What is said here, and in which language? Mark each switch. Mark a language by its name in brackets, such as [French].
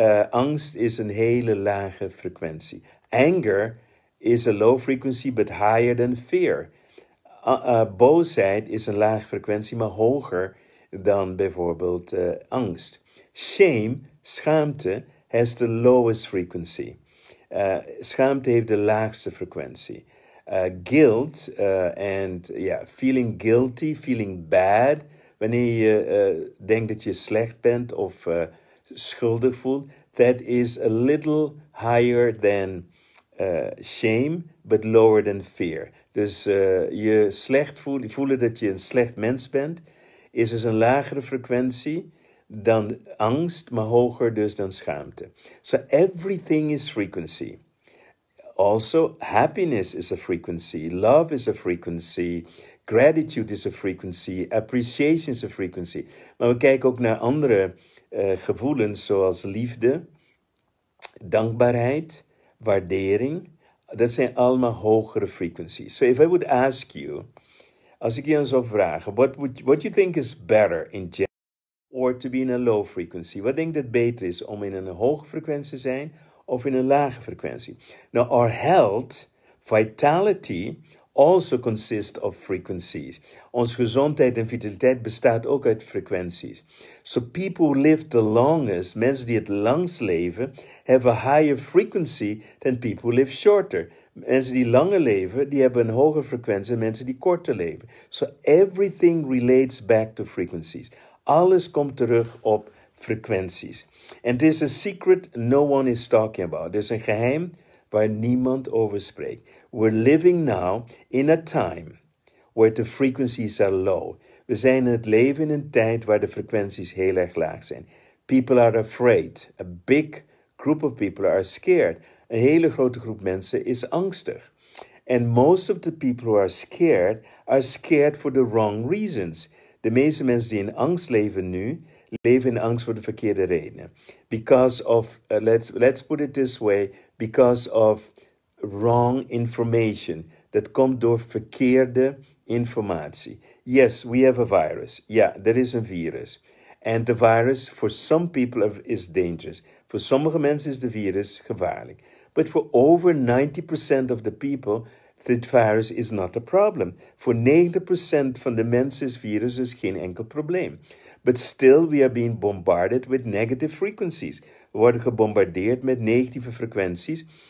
[Dutch] Angst is een hele lage frequentie. [English] Anger is a low frequency but higher than fear. [Dutch] Boosheid is een lage frequentie maar hoger dan bijvoorbeeld angst. [English] Schaamte has the lowest frequency. [Dutch] Schaamte heeft de laagste frequentie. [English] Guilt feeling guilty, feeling bad, [Dutch] wanneer je denkt dat je slecht bent of schuldig voelt, [English] that is a little higher than shame, but lower than fear. [Dutch] Dus je slecht voelen dat je een slecht mens bent, is dus een lagere frequentie dan angst, maar hoger dus dan schaamte. [English] So everything is frequency. Also, happiness is a frequency, love is a frequency, gratitude is a frequency, appreciation is a frequency. [Dutch] Maar we kijken ook naar andere gevoelens zoals liefde, dankbaarheid, waardering. Dat zijn allemaal hogere [English] frequencies. So if I would ask you, [Dutch] als ik je zou vragen, [English] what you think is better in general or to be in a low frequency? [Dutch] Wat denk je dat beter is om in een hoge frequentie te zijn of in een lage frequentie? [English] Now our health, vitality also consists of frequencies. [Dutch] Onze gezondheid en vitaliteit bestaat ook uit frequenties. [English] So people who live the longest, [Dutch] mensen die het langst leven, [English] have a higher frequency than people who live shorter. [Dutch] Mensen die langer leven, die hebben een hogere frequentie dan mensen die korter leven. [English] So everything relates back to frequencies. [Dutch] Alles komt terug op frequenties. [English] And there's a secret no one is talking about. [Dutch] Er is een geheim waar niemand over spreekt. [English] We're living now in a time where the frequencies are low. [Dutch] We zijn in het leven in een tijd waar de frequenties heel erg laag zijn. [English] People are afraid. A big group of people are scared. [Dutch] Een hele grote groep mensen is angstig. [English] And most of the people who are scared for the wrong reasons. [Dutch] De meeste mensen die in angst leven nu, leven in angst voor de verkeerde redenen. [English] Because of, let's put it this way, because of wrong information. [Dutch] Dat komt door verkeerde informatie. [English] Yes, we have a virus. [Dutch] Ja, er is een virus. [English] And the virus, for some people, is dangerous. [Dutch] Voor sommige mensen is de virus gevaarlijk. [English] But for over 90% of the people, the virus is not a problem. [Dutch] Voor 90% van de mensen is virus dus geen enkel probleem. [English] But still we are being bombarded with negative frequencies. [Dutch] We worden gebombardeerd met negatieve frequenties.